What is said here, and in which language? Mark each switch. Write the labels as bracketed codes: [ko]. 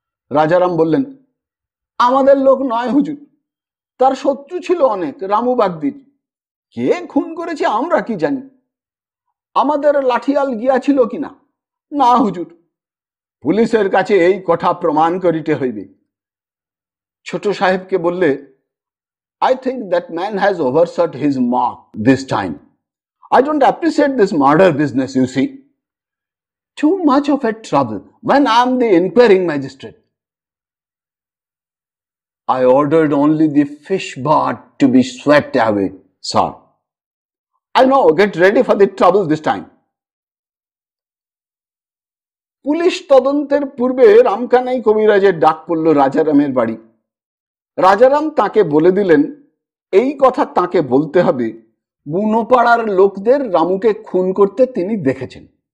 [bn] রাজারাম বললেন, আমাদের লোক নয় হুজুর, তার শত্রু ছিল অনেক, রামু বাগদির। কে খুন করেছে আমরা কি জানি। আমাদের লাঠিয়াল গিয়াছিল কিনা? না হুজুর, পুলিশের কাছে এই কথা প্রমাণ করিতে হইবে। ছোট সাহেবকে বললে, [en] I think that man has overshot his mark this time. I don't appreciate this murder business, you see. Too much of a trouble when I am the inquiring magistrate. I ordered only the fish bar to be swept away, sir. I know, get ready for the trouble this time. [bn] Police তদন্তের পূর্বে রামকানাই কবিরাজের ডাক পড়ল রাজারামের বাড়ি। রাজারাম তাকে বলে দিলেন এই কথা তাকে বলতে হবে, বুনোপাড়ার লোকদের রামুকে খুন করতে তিনি দেখেছেন।